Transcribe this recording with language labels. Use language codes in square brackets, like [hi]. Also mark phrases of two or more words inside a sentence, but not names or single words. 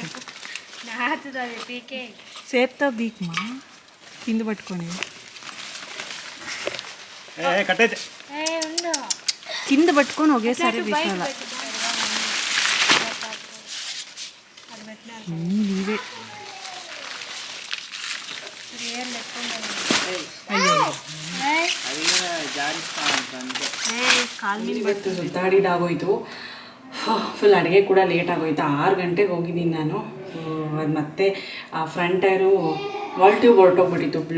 [te] నాచుది అది పీకే సేపుతో పీక్మా కింద పట్టుకొని ఉండు కింద పట్టుకొని ఒకేసారి పీకాల. నీవే [kn] ಇವತ್ತು ಸುತ್ತಾಡಿದಾಗೋಯ್ತು. ಫುಲ್ ಅಡುಗೆ ಕೂಡ ಲೇಟ್ ಆಗೋಯ್ತು. 6 ಗಂಟೆಗೆ ಹೋಗಿದ್ದೀನಿ ನಾನು. ಅದು ಮತ್ತೆ ಆ [en] front tyre valve tube [kn] ಹೊರಟೋಗ್ಬಿಟ್ಟಿತ್ತು ಬ್ಲೋ.